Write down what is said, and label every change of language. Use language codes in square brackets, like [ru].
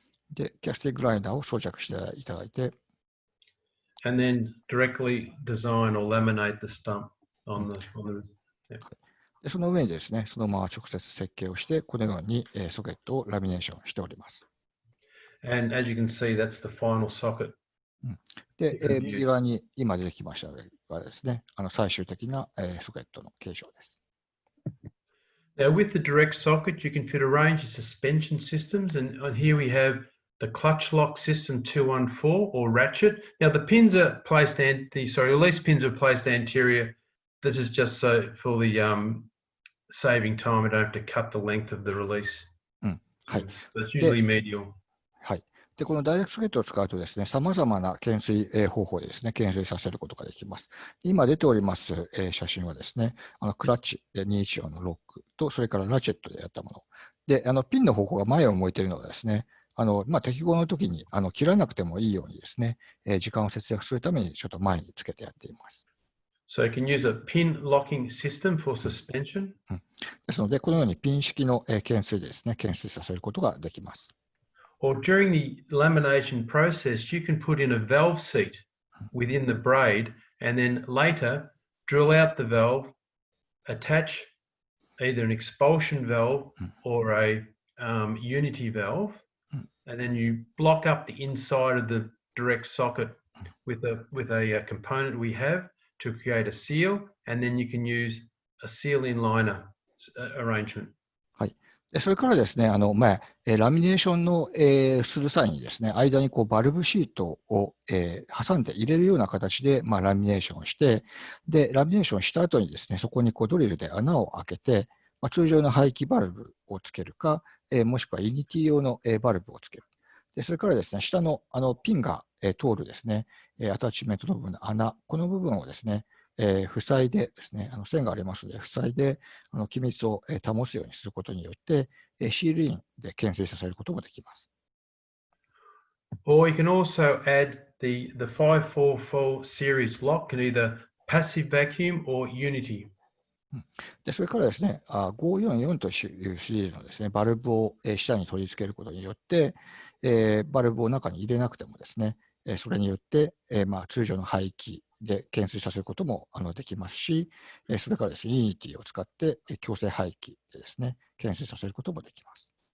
[ja] で、キャスティングライナーを装着していただいて、 [en] and then directly design or laminate the stump on the yeah. [ja] でその上にですね、そのまま直接設計をして、このようにソケットをラミネーションしております。 [en] And as you can see, that's the final socket. [ja] で、右側に今出てきましたがですね、最終的なソケットの形状です。 [en] Now, with the direct socket, you can fit a range of suspension systems, and here we have the clutch lock system 214 or ratchet. Now, the pins are placed release pins are placed anterior. This is just so for the saving time. I don't have to cut the length of the release. はい。 It's usually medial. はい。 [ja] で、このダイレクトソケットを使うとですね、様々な懸垂方法でですね、懸垂させることができます。今出ております写真はですね、クラッチで214のロックと、それからラチェットでやったもの。で、ピンの方向が前を向いているのがですね、適合の時に切らなくてもいいようにですね、時間を節約するためにちょっと前につけてやっています。 [en] So you can use a pin locking system for suspension. [ja] ですので、このようにピン式の懸垂でですね、懸垂させることができます。 [en] Or during the lamination process, you can put in a valve seat within the braid and then later drill out the valve, attach either an expulsion valve or a unity valve, and then you block up the inside of the direct socket with a component we have to create a seal, and then you can use a seal-in liner arrangement. [ja] それからですね、ラミネーションの、する際にですね、間にバルブシートを、挟んで入れるような形で、ラミネーションして、で、ラミネーションした後にですね、そこにドリルで穴を開けて、通常の排気バルブをつけるか、もしくはユニティ用の、バルブをつける。で、それからですね、下の、ピンが、通るですね、アタッチメントの部分の穴、この部分をですね、塞いでですね、線がありますので、塞いで気密を保つようにすることによって、シールインで懸垂させることもできます。 [en] Or you can also add the 544 series lock can either passive vacuum or unity. [ja] でそれからですね、544というシリーズのですね、バルブを下に取り付けることによって、バルブを中に入れなくてもですね、それによって、通常の排気で懸垂させることもできますし、それからですね、ユニティを使って強制排気でですね、懸垂させることもできます。